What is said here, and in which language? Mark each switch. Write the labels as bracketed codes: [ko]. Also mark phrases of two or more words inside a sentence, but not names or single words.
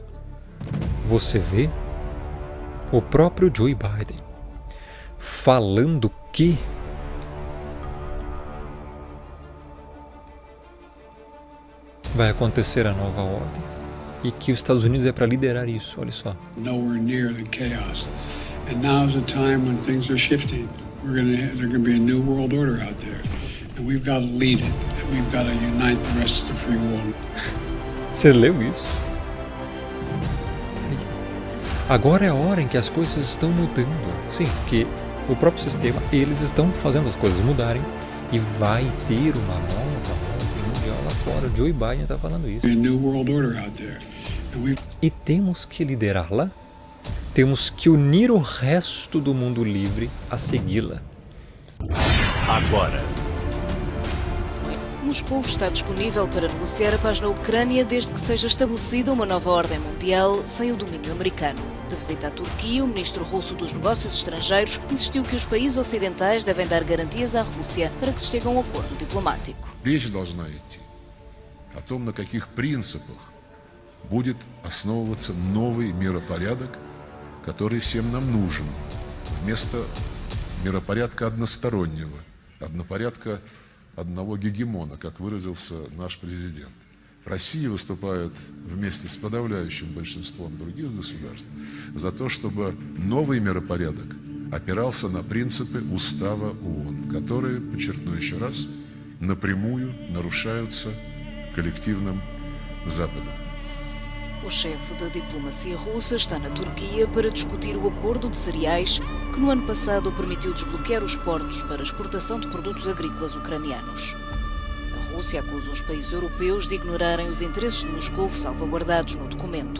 [pt] Você vê o próprio Joe Biden falando que vai acontecer a nova ordem e que os Estados Unidos é para liderar isso. Olha só. [en] Nowhere near the chaos. And now's the time when things are shifting. There's going to be a new world order out there. And we've got to lead it. And we've got to unite the rest of the free world. [pt] Você leu isso? Agora é a hora em que as coisas estão mudando. Sim, porque o próprio sistema, eles estão fazendo as coisas mudarem e vai ter uma nova ordem mundial lá fora. O Joe Biden está falando isso. [en] A new world order out there. [pt] E temos que liderá-la. Temos que unir o resto do mundo livre a segui-la. Agora. Moscou está disponível para negociar a paz na Ucrânia desde que seja estabelecida uma nova ordem mundial sem o domínio americano. De visita à Turquia, o ministro russo dos Negócios Estrangeiros insistiu que os países ocidentais devem dar garantias à Rússia para que se chegue a um acordo diplomático. [ru] Речь должна идти о том, на каких принципах будет основываться новый миропорядок, который всем нам нужен, вместо миропорядка одностороннего, однопорядка одного гегемона, как выразился наш президент. Россия выступает вместе с подавляющим большинством других государств за то, чтобы новый миропорядок опирался на принципы Устава ООН, которые, подчеркну еще раз, напрямую нарушаются коллективным Западом. [pt] O chefe da diplomacia russa está na Turquia para discutir o acordo de cereais que no ano passado permitiu desbloquear os portos para exportação de produtos agrícolas ucranianos. A Rússia acusa os países europeus de ignorarem os interesses de Moscou salvaguardados no documento.